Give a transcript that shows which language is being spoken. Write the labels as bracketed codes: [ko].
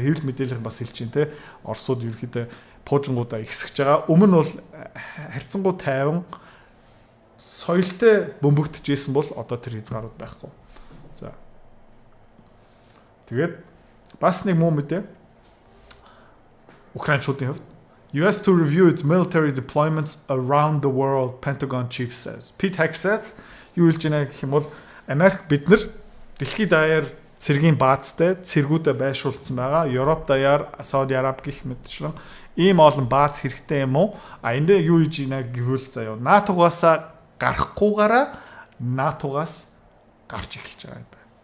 [mn] Хэвлэл мэдээлэл бас хэлж байна те. Оросууд ерөөхдөө пуужингуудаа ихсэж байгаа. Өмнө нь бол харьцангуй тайван соёлтой бөмбөгдөж исэн бол одоо тэр хязгаарууд байхгүй. За. Тэгээд бас нэг муу мэдээ. Украинчуудын хувьд [en] US to review its military deployments around the world, Pentagon chief says. [mn] Pete Hegseth юу хэлж байна гэх юм бол Америк бид нар дэлхийд даяар цэргийн баазтай цэргүүдэд байршуулсан байгаа. Европ даяар Сауди Араб гих мэтчлэн ийм олон бааз хэрэгтэй юм уу? Энд юу хийж байна гэвэл заяа НАТО-гаас гарахгүйгаараа НАТО-гаас гарч эхэлж байгаа юм байна.